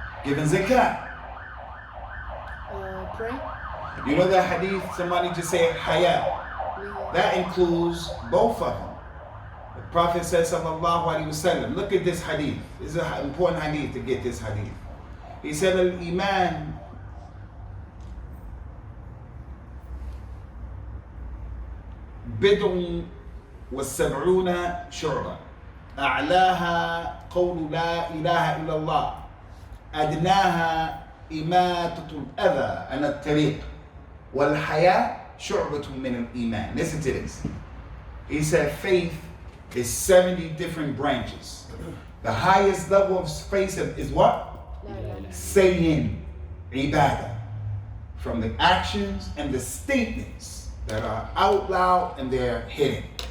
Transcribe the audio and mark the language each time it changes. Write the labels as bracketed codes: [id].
[en] Giving zakat. Pray. You know that hadith, somebody just said haya. That includes both of them. The Prophet said, [ar] sallallahu alaihi wasallam, [en] look at this hadith. This is an important hadith to get this hadith. He said, [ar] al-iman بدع والسبعون شعبة أعلاها قول لا إله إلا الله أدناها إماتة الأذى عن الطريق والحياة شعبة من الإيمان. [en] Listen to this. He said faith is 70 different branches. The highest level of faith is what? Saying ibadah. From the actions and the statements that are out loud and they're hidden.